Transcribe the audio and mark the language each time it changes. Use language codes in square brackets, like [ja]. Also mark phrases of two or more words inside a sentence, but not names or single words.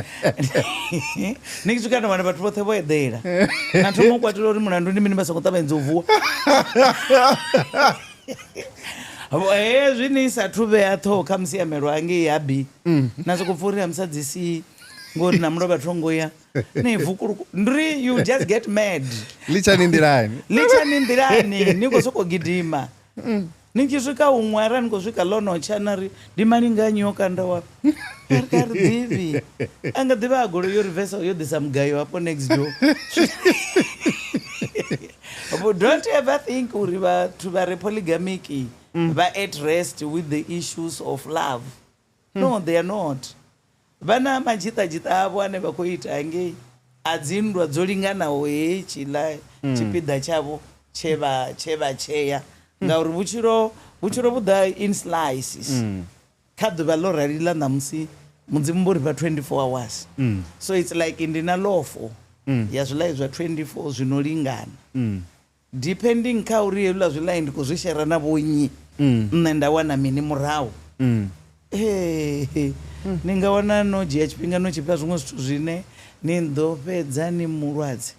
[ve] ni swika na wana vhathu vhoṱhe vho eḓela na thoma u kwatela uri mulandu ndi mini vha songo ṱavhanyedza u vuwa hezwi ni sathu vhea ṱhoho kha musiamelo hangei ha B na sokou pfha uri ha musadzi C ngori na mulovha thongo ya ni vukuluku ndri [en] you just get mad [ve] lichani nḓilani ni khou sokou gidima ni tshi swika huṅwe ara ni khou swika ḽonotsha na ri ndi malinganyi o kanda wapi ari ka ri ḓivhi a nga ḓivha a goloi yo reversa yo ḓisa mugayo hapo [en] next door but don't ever think [ve] uri vhathu vha re polygamic vha [en] at rest with the issues of love no they are not [ve] vana majitajita avo ane vha khou ita hangei a dzinndwa dzo linganaho hetshiḽa tshipiḓa tshavho tshe vha tshea ngauri vhutshilo vhuḓa [en] in slices [ve] kha ḓuvha ḽo raliḽa ṋamusi mudzimu vho ri fha [en] 24 hours so it's like [ve] ndi na lofo ya zwiḽai zwa 24 zwino lingana depending kha uri hezwiḽa zwiḽai ndi khou zwi shera na vhonyi nṋe nda wana mini murahu ni nga wana no dzhia tshifhinga no tshifha zwiṅwe zwithu zwine ni ḓo fhedza ni mulwadze.